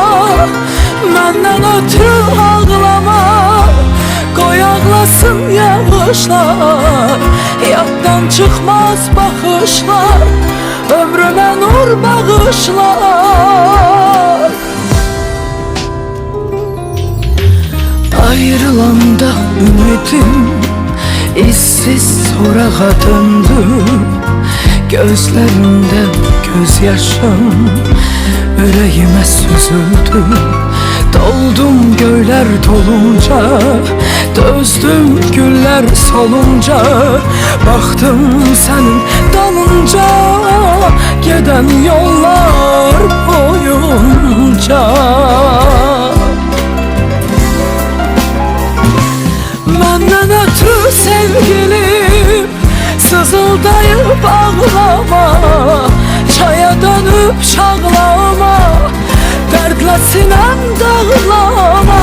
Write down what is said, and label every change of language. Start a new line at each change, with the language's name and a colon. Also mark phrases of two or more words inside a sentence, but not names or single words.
Azerbaijani: Məndən ötürü ağlama, qoy ağlasın yağışlar, yaddan çıxmaz baxışlar, ömrümə nur bağışlar. Ayrılanda ümidim işsiz sorağa döndü.
Turkish: Gözlerimde gözyaşım yüreğime süzüldü. Doldum göyler dolunca, dözdüm güller solunca, baktım senin dalınca, giden yollar boyunca.
Azerbaijani: Məndən ötürü sevgilim sızıldayıb ağlama, çaya dönüb çağlama, dərdlə sinem dağlama.